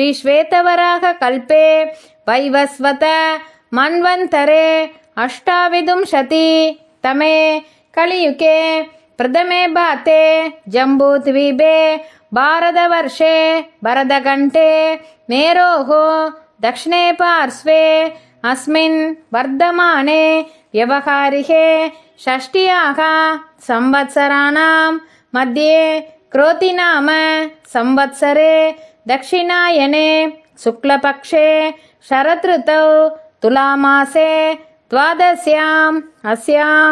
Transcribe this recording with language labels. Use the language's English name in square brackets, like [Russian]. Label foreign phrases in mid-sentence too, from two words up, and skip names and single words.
[Sanskrit] श्वेतवराह कल्पे वैवस्वत मन्वन्तरे अष्टाविंशति तमे कलियुगे प्रथमे पादे जम्बूद्वीपे भारतवर्षे भरतखण्डे मेरोः दक्षिणे पार्श्वे अस्मिन् वर्धमाने व्यवहारिके षष्ट्याः संवत्सराणां मध्ये क्रोतिनाम संवत्सरे दक्षिणायने शुक्लपक्षे शरदृतौ तुलामासे द्वादश्याम् अस्यां